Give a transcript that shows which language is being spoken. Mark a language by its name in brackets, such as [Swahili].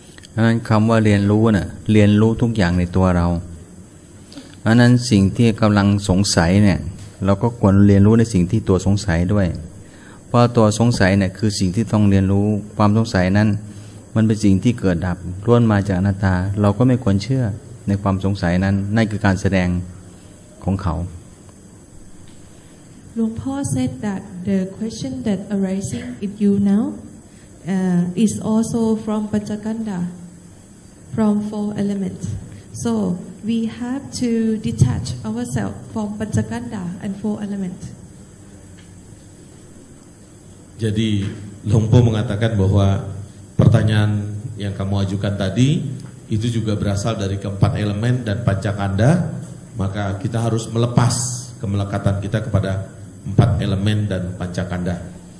[Thai] เพราะฉะนั้นคำว่าเรียนรู้น่ะเรียนรู้ทุกอย่างในตัวเราเพราะนั้นสิ่งที่กำลังสงสัยเนี่ยเราก็ควรเรียนรู้ในสิ่งที่ตัวสงสัยด้วยเพราะตัวสงสัยเนี่ยคือสิ่งที่ต้องเรียนรู้ความสงสัยนั้นมันเป็นสิ่งที่เกิดดับล้วนมาจากอนัตตาเราก็ไม่ควรเชื่อในความสงสัยนั้นนั่นคือการแสดงของเขา [English] Luang Po said that the question that arising in you now is also from Panchakanda, from 4 elements. So we have to detach ourselves from Panchakanda and 4 elements. [Indonesian] Jadi Luang Po mengatakan bahwa pertanyaan yang kamu ajukan tadi itu juga berasal dari keempat elemen dan pancakanda, maka kita harus melepas kemelekatan kita kepada empat elemen dan pancakanda.